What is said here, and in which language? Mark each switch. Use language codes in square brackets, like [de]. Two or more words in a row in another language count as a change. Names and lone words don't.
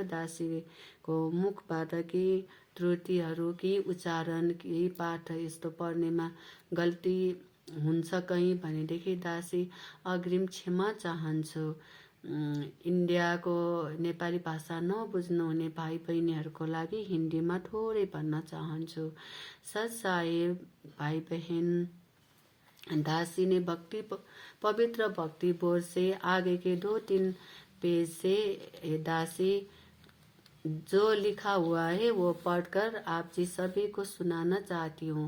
[ne] दासीको मुखबाट केही त्रुटिहरू, केही उच्चारण, केही पाठ यस्तो पढ्नेमा गल्ती हुन्छ कहीँ भनेदेखि दासी अग्रिम क्षमा चाहन्छु। इन्डियाको नेपाली भाषा नबुझ्नुहुने भाइ बहिनीहरूको लागि हिन्दीमा थोरै भन्न चाहन्छु। [hi] सत साहिब भाई बहन, दासी ने पवित्र भक्ति बोध से आगे के 2-3 पेज से दासी जो लिखा हुआ है वो पढ़कर आप जी सभी को सुनाना चाहती हूँ।